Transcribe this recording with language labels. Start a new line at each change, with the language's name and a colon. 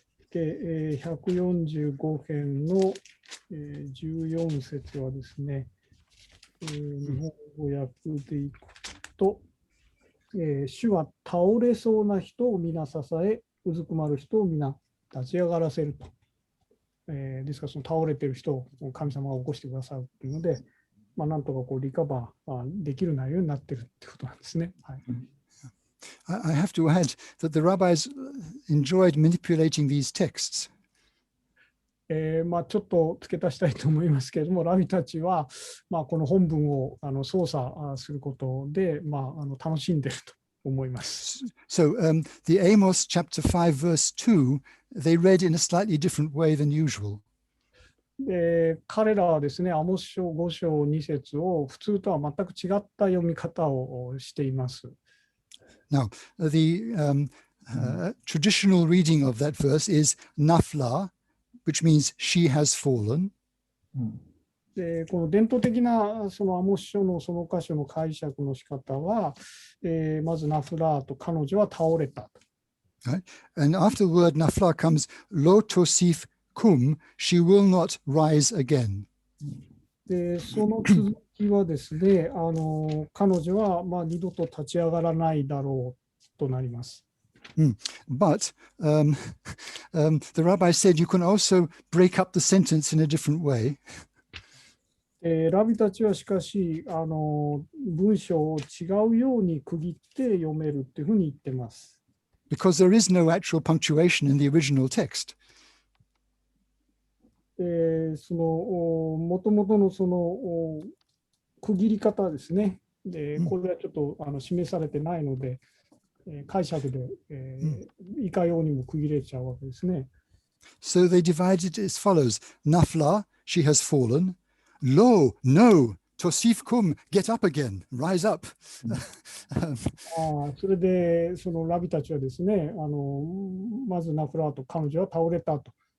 Japanese: で、145編の14節はですね、日本語訳でいくと、主は倒れそうな人を皆支え、うずくまる人を皆立ち上がらせると。ですから、その倒れている人を神様が起こしてくださるというので、なんとかリカバーできる内容になっているということなんですね。はい。
English: I have to add that the rabbis enjoyed manipulating these texts.
Japanese: ちょっと付け足したいと思いますけれども、ラビたちは、この本文を操作することで、楽しんでいると思います。
English: So the Amos chapter 5 verse 2, they read in a slightly different way than usual.
Japanese: 彼らはですね、アモス書5章2節を普通とは全く違った読み方をしています。
English: Now, the traditional reading of that verse is Nafla, which means she has fallen.
Japanese: で、この伝統的なそのアモス書のその箇所の解釈の仕方は、まずナフラーと彼女は倒れた。
English: Right? And after the word Nafla comes
Hebrew: Lo tosif kum,
English: she will not rise again.
Japanese: で、その続きはですね、彼女は二度と立ち上がらないだろうとなります。
English: But the rabbi said you can also break up the sentence in a different way.
Japanese: ラビたちはしかし文章を違うように区切って読めるというふうに言ってます。
English: Because there is no actual punctuation in the original text.
Japanese: その元々のその区切り方ですね。で、これはちょっと示されてないので、解釈でいかようにも区切れちゃうわけですね。
English: So they divided it as follows. Nafla, she has fallen.
Hebrew: Lo,
English: no,
Hebrew: tosif kum,
English: get up again, rise up.
Japanese: それでそのラビたちはですね、まずナフラーと彼女は倒れたと。